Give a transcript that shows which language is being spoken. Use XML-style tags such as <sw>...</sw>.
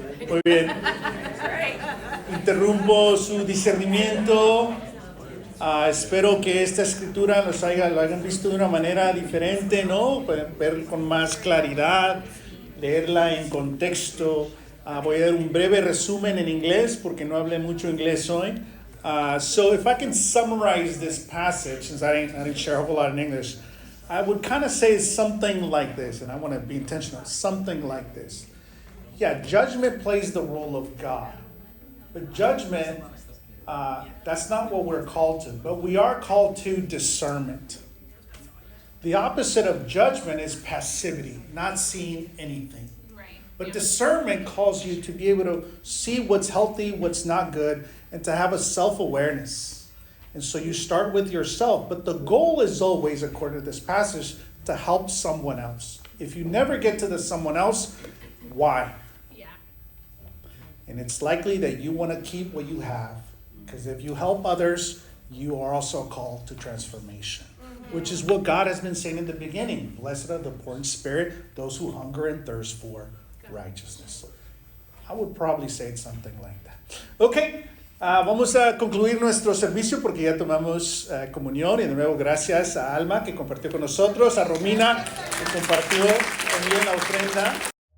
<es>Muy bien. Interrumpo su discernimiento. Espero que esta escritura lo hayan visto de una manera diferente, ¿no? Pueden ver con más claridad, leerla en contexto. Voy a dar un breve resumen en inglés porque no hablé mucho inglés hoy.</es> <en>So if I can summarize this passage, since I didn't share a whole lot in English, I would kind of say something like this, and I want to be intentional, something like this. Yeah, judgment plays the role of God. But judgment, that's not what we're called to. But we are called to discernment. The opposite of judgment is passivity, not seeing anything. Right. But discernment calls you to be able to see what's healthy, what's not good, and to have a self-awareness. And so you start with yourself. But the goal is always, according to this passage, to help someone else. If you never get to the someone else, why? Yeah. And it's likely that you want to keep what you have. Because if you help others, you are also called to transformation. Which is what God has been saying in the beginning. Blessed are the poor in spirit, those who hunger and thirst for righteousness. I would probably say something like that.</en> <es>Okay, vamos a concluir nuestro servicio porque ya tomamos comunión. Y de nuevo gracias a Alma que compartió con nosotros, a Romina que compartió también la ofrenda.</es>